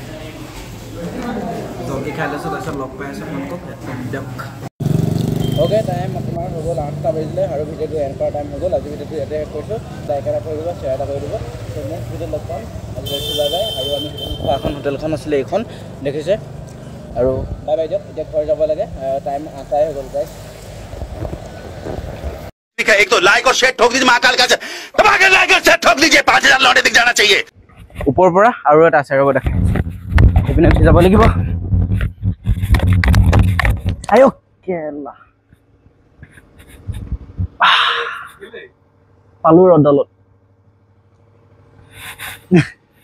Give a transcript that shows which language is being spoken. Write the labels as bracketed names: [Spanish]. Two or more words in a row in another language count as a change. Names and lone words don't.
[Assamese] জল্দি খাই লৈছোঁ তাৰপিছত লগ পাই আছোঁ আপোনালোকক দিয়ক অ'কে টাইম আপোনাৰ হৈ গ'ল 8টা বাজিলে আৰু ভিডিঅ'টো এণ্ড কৰাৰ টাইম হৈ গ'ল আজি ভিডিঅ'টো ইয়াতে এড কৰিছোঁ লাইক এটা কৰি দিব শ্বেয়াৰ এটা কৰি দিব ত' নেক্সট ভিডিঅ'ত লগ পাম আজি গৈছোঁ বাই বাই আৰু আমি খোৱা এখন হোটেলখন আছিলে এইখন দেখিছে আৰু বাই বাই দিয়ক এতিয়া ঘৰ যাব লাগে টাইম 8টাই হৈ গ'ল গাইছ [Hindi] एक तो लाइक और शेयर ठोक दीजिए महाकाल का दबाकर लाइक और शेयर ठोक दीजिए 5000 लौटे दिख जाना चाहिए [Assamese] ওপৰৰ পৰা আৰু এটা আছে ৰ'ব দেখাই এইপিনে উঠি যাব লাগিব আয়ো কেলা পালো ৰ'দডালত